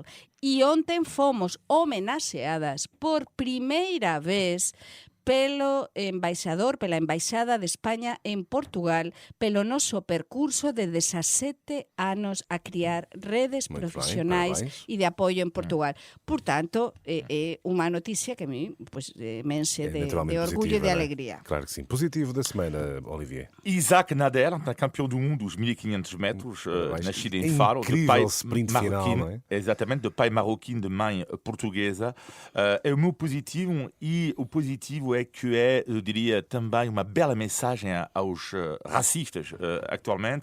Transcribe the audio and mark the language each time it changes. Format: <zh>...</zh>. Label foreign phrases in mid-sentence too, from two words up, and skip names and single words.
<gl>E ontem fomos homenaxeadas por primeira vez pela Embaixada de España en Portugal, pelo noso percurso de 17 anos a criar redes profesionais e de apoio en Portugal. Por tanto, é unha noticia que a mí me enche de orgulho e de alegria.</gl> <pt>Claro que sim. Positivo da semana, Olivier. Isaac Nader, campeão do mundo dos 1500 metros, nascido em Faro, de pai marroquino, exatamente, de pai marroquino, de mãe portuguesa. É o meu positivo, e o positivo é que eu diria, também uma bela mensagem aos racistas atualmente.</pt>